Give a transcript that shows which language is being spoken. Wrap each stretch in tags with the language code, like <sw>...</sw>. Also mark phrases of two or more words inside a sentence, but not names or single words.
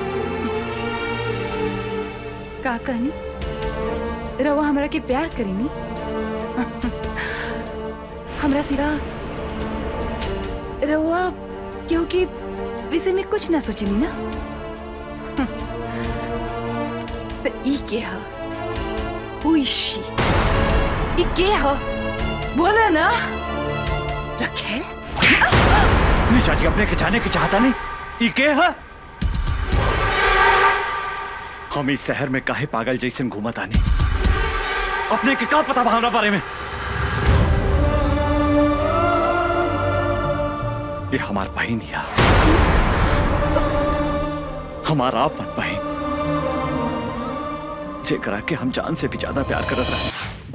<bho>का कहनी? रवा हमरा के प्यार करेनी? हमरा सिवा रवा क्योंकि विषय में कुछ ना सोचनी ना। तो ई के हा?</bho> <en>Who is she?</en> <bho>ई के हा? बोला ना। रखेल? निशा जी, अपने के जाने की चाहता नहीं। ई के है? हम इस शहर में काहे पागल जैसन घूमत आनी? अपने के का पता भावना बारे में? ये हमार बहन है, हमारा आपन बहन, जेकरा के हम जान से भी ज्यादा प्यार करत रहे।</bho>